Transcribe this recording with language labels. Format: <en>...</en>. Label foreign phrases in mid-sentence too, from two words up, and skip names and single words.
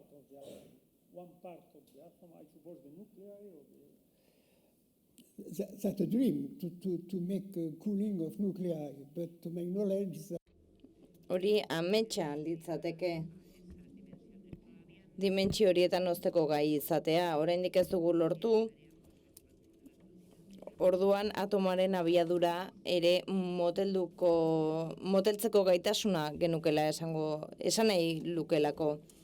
<en>one part of the atom, I suppose the nuclei or the... That's a dream, to make cooling of nuclei, but to my knowledge...</en> <eu>Hori ametsa litzateke. Dimentsio horietan hozteko gai izatea, oraindik ez dugu lortu. Orduan atomoaren abiadura ere moteltzeko gaitasuna genukela esan nahi lukelako.</eu>